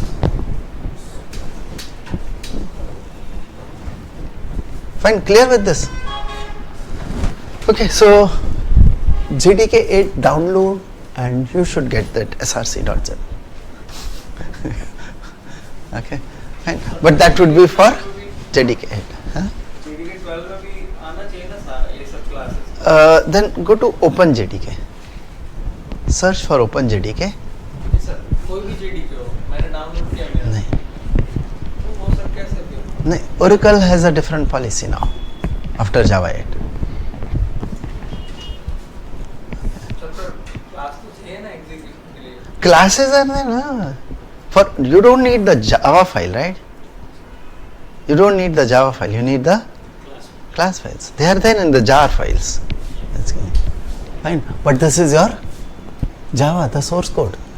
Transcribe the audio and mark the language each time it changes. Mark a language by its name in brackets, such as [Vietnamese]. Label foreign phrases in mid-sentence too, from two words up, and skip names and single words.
[English] Fine, clear with this? Okay, so JDK 8 download and you should get that src.zip. Okay, fine. But that would be for JDK 8. Huh? [Hindi] JDK 12 में भी आना चाहिए ना सारा ये सब classes. [English] Then go to OpenJDK. Search for OpenJDK. [Hindi] सर कोई भी JDK हो मैंने डाउनलोड किया मेरा. नहीं. तो वो सर कैसे फिर? नहीं, [English] Oracle has a different policy now after Java 8. [Hindi] सर क्लास तो चाहिए ना एग्जीक्यूशन के लिए. [English] Classes are there, na? For you don't need the Java file, right? You don't need the Java file. You need the class files. They are there in the jar files. That's good. Fine. But this is your Java, the source code.